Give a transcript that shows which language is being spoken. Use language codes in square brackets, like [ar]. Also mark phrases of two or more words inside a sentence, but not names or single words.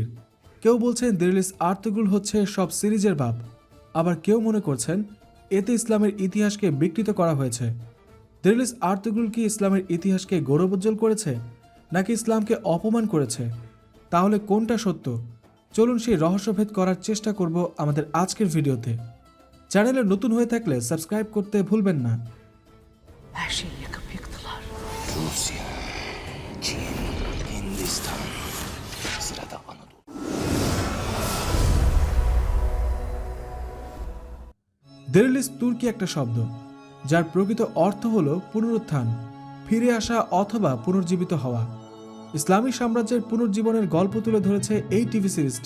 [bn] কেউ বলছেন দেরিলিস আর্তুগ্রুল হচ্ছে সব সিরিজের বাপ, আবার কেউ মনে করছেন এতে ইসলামের ইতিহাসকে বিকৃত করা হয়েছে। দেরিলিস আর্তুগ্রুল কি ইসলামের ইতিহাসকে গৌরবোজ্জ্বল করেছে নাকি ইসলামকে অপমান করেছে? তাহলে কোনটা সত্য? চলুন সেই রহস্যভেদ করার চেষ্টা করব আমাদের আজকের ভিডিওতে। চ্যানেলে নতুন হয়ে থাকলে সাবস্ক্রাইব করতে ভুলবেন না। [tr] Her şeyi yakıp yıktılar. Rusya, Çin, Hindistan, sırada Anadolu. [bn] দেরিলিস তুর্কি একটা শব্দ যার প্রকৃত অর্থ হল পুনরুত্থান, ফিরে আসা অথবা পুনর্জীবিত হওয়া। ইসলামী সাম্রাজ্যের পুনর্জীবনের গল্প তুলে ধরেছে এই টিভি সিরিজটি।